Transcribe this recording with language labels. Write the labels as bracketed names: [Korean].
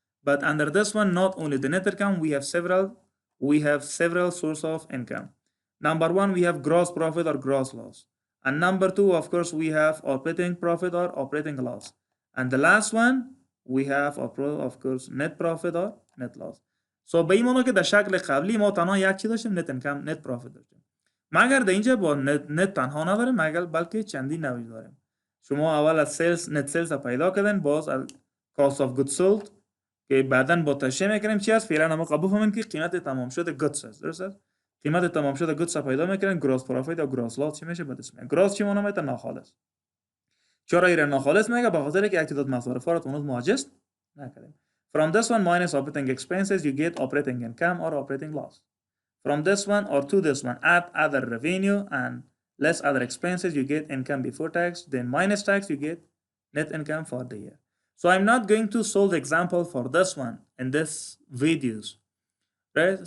[English] But under this one, not only the net income, we have several sources of income. Number one, we have gross profit or gross loss. And number two, of course, we have operating profit or operating loss. And the last one, we have of course net profit or net loss. [Persian] So به این معنی که در شکل قبلی ما تنها یک چی داشتیم، net income، net profit داشتیم. مگر در اینجا با net تنها نداریم، مگر بلکه چندین نوع داریم. شما اول از net sales پیدا کردن، باز از cost of goods sold که بعداً با تشریح میکنیم چی است. فعلا ما قبول فهمیم که قیمت تمام شده goods است. درست است؟ قیمت تمام شده goods پیدا میکنن، gross profit یا gross loss چی میشه؟ بعدش میگن gross چی معنی میده؟ ناخالص. چرا ایران ناخالص میگه؟ به خاطر که یک تعداد مصارفات اون مواجه نکردیم. [English] From this one minus operating expenses, you get operating income or operating loss. From this one or to this one, add other revenue and less other expenses, you get income before tax. Then minus tax, you get net income for the year. So I'm not going to solve the example for this one in this videos, right?